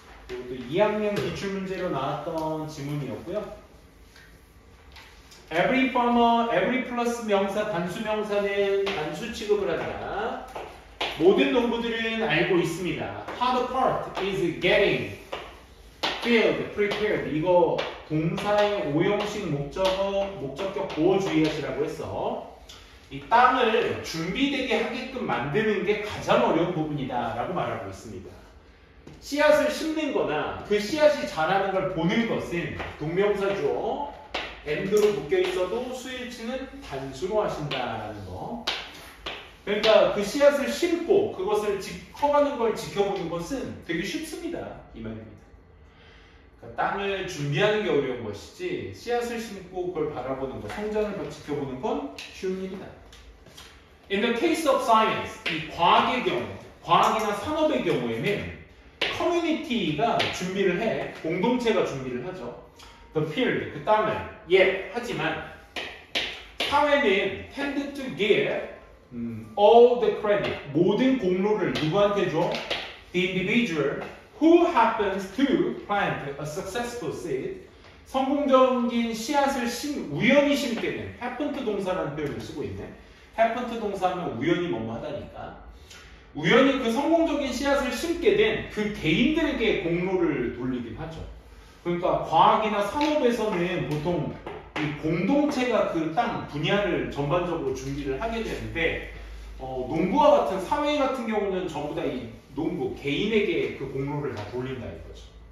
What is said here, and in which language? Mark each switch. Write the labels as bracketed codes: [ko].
[ko] 이것도 2학년 기출문제로 나왔던 지문이었고요. [en] Every farmer, [ko] every 플러스 명사, 단수 명사는 단수 취급을 하다. 모든 농부들은 알고 있습니다. [en] How the part is getting filled, prepared. [ko] 이거 동사의 오형식 목적격 보호 주의하시라고 했어. 이 땅을 준비되게 하게끔 만드는 게 가장 어려운 부분이다 라고 말하고 있습니다. 씨앗을 심는 거나 그 씨앗이 자라는 걸 보는 것은 동명사죠. and로 묶여 있어도 수일치는 단수로 하신다라는 거. 그러니까 그 씨앗을 심고 그것을 커가는 걸 지켜보는 것은 되게 쉽습니다. 이 말입니다. 그러니까 땅을 준비하는 게 어려운 것이지 씨앗을 심고 그걸 바라보는 것, 성장을 지켜보는 건 쉬운 일이다. [en] In the case of science, [ko] 이 과학의 경우, 과학이나 산업의 경우에는 커뮤니티가 준비를 해, 공동체가 준비를 하죠. [en] The field, [ko] 그 땅을. 하지만 사회는 [en] tend to give all the credit, [ko] 모든 공로를 누구한테 줘? [en] The individual who happens to plant a successful seed. [ko] 성공적인 씨앗을 우연히 심게 된 [en] happen to [ko] 동사라는 표현을 쓰고 있네. happen to 동사하면 우연히 뭐뭐 하다니까. 우연히 그 성공적인 씨앗을 심게 된 그 개인들에게 공로를 돌리긴 하죠. 그러니까 과학이나 산업에서는 보통 이 공동체가 그 땅 분야를 전반적으로 준비를 하게 되는데 농부와 같은 사회 같은 경우는 전부 다 이 농부 개인에게 그 공로를 다 돌린다 이거죠.